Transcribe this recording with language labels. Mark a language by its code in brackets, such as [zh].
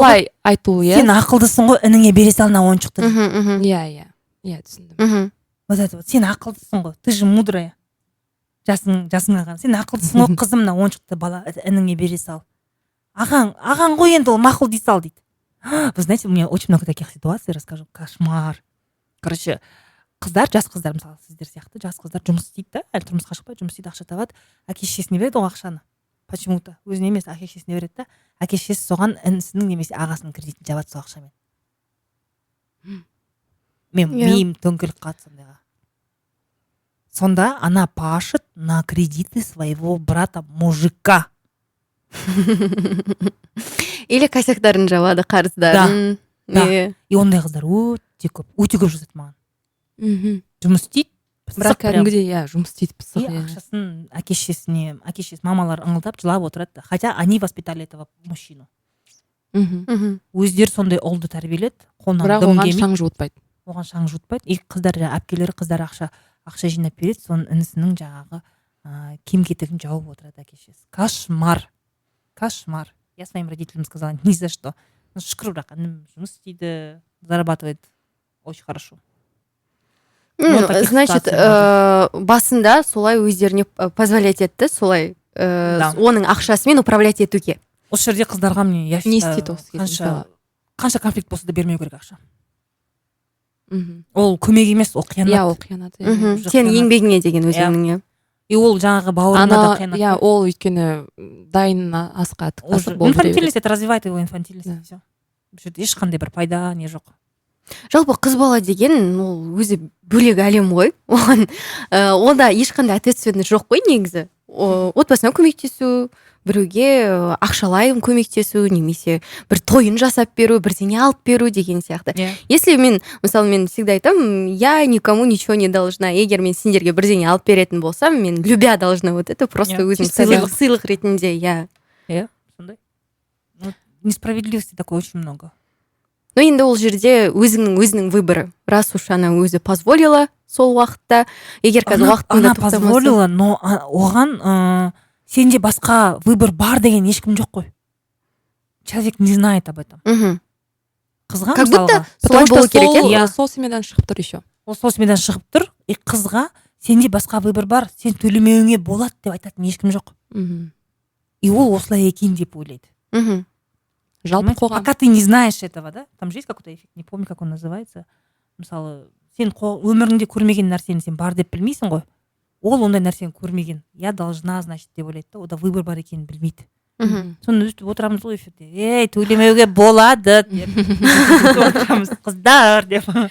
[kk] Солай айту, иә. Сен ақылдысың ғой, ініңе бере салына ойыншықты. Иә, түсіндім. [ru] Вот это вот, [kk] сен ақылдысың ғой, [ru] ты же мудрая. [kk] Жасың аған. Сен ақылдысың ғой, қызым мына ойыншықты бала ініңе бере сал. Аған ғой енді ол мақұл дей сал дейді. [ru] Вы знаете, у меня очень много таких ситуаций, расскажу. Кошмар. [kk] Короче, қыздар, жас қыздар, мысалы, сіздер сияқты, жас қыздар жұмыс істейді да, әлі тұрмысқа шықпай, жұмыс істейді, ақша табады. Әке-шешесіне береді ол ақшаны. [ru] Почему-то. [kk] Өзіне емес, әке-шешесіне береді да. Әке-шешесі соған інісінің немесе ағасының кредитін жабады сол ақшамен. Мен миым төңкеріліп қалды сондайға. Сонда [ru] она пашет на кредиты своего брата-мужика. [kk] Или косяктарын жабады, қарыздарын. [ru] Да. [kk] И ондай қыздар өте көп жазады маған. Жұмыс істейді. Бірақ кәдімгідей, жұмыс істейді пысық. Ақшасын әке-шешесі мамалар ыңылдап жылап отырады. [ru] Хотя они воспитали этого мужчину. [kk] өздері сондай ұлды тәрбиеледі, қолынан бірақ дым оған келмейді, шаң жуытпайды. оған шаң жуытпайды. И қыздар әпкелері қыздар ақша жинап береді, соның інісінің жаңағы киім кетігін жауып отырады әке-шешесі. [ru] Кошмар. Я своим родителям сказала, ни за что. [kk] Ну, шүкір, бірақ інім жұмыс істейді, [ru] зарабатывает очень хорошо. [kk] Значит, басында солай өздеріне позволять етті, солай оның ақшасымен управлять етуге. Осы жерде қыздарға не істейді осы қанша конфликт болса да бермеу керек ақша. Ол көмек емес, ол қиянат. Иә, ол қиянат. Сен еңбегіңе деген өзіңнің. И ол жаңағы бауырына да қиянат. Иә, ол өйткені дайын асқа тыққасық болып жүре [ru] инфантильность, это развивает его инфантильность. Все. [kk] Бұл жерде ешқандай бір пайда не жоқ. Жалпы қыз бала деген ол өзі бөлек әлем ғой. Оған онда ешқандай ответственность жоқ қой негізі. Отбасына көмектесу, біреуге ақшалай көмектесу, немесе бір тойын жасап беру, бірдеңе алып беру деген сияқты. [ru] Если мен всегда айтамын, я никому ничего не должна. [kk] Егер мен сендерге бірдеңе алып беретін болсам, мен [ru] любя должна, вот это просто [kk] өзім сыйлық ретінде, я. Сондай. [ru] Несправедливости такой очень много. [kk] Но енді ол жерде өзінің выборы. [ru] Раз уж она [kk] өзі позволила сол уақытта, егер қазір уақытында тоқтамаса. [ru] Она позволила, но [kk] оған сенде басқа выбор бар деген ешкім жоқ қой. [ru] Человек не знает об этом. [kk] Қызға [ru] как будто [kk] солай болу керек. Сол семьядан шығып тұр еще. Ол сол семьядан шығып тұр, и қызға сенде басқа выбор бар, сен төлемеуіңе болады деп айтатын ешкім жоқ. И ол осылай екен деп ойлайды. Жалпы қоғам. [ru] Пока ты не знаешь этого, да? Там же есть какой-то эффект, не помню, как он называется. [kk] Мысалы, сен өміріңде көрмеген нәрсені сен бар деп білмейсің ғой. Ол ондай нәрсені көрмеген. [ru] Я должна, значит, [kk] деп ойлайды да, ода выбор бар екенін білмейді. Соны өстіп отырамыз ғой эфирде. Ей, төлемеуге болады деп. Отырамыз, қыздар деп.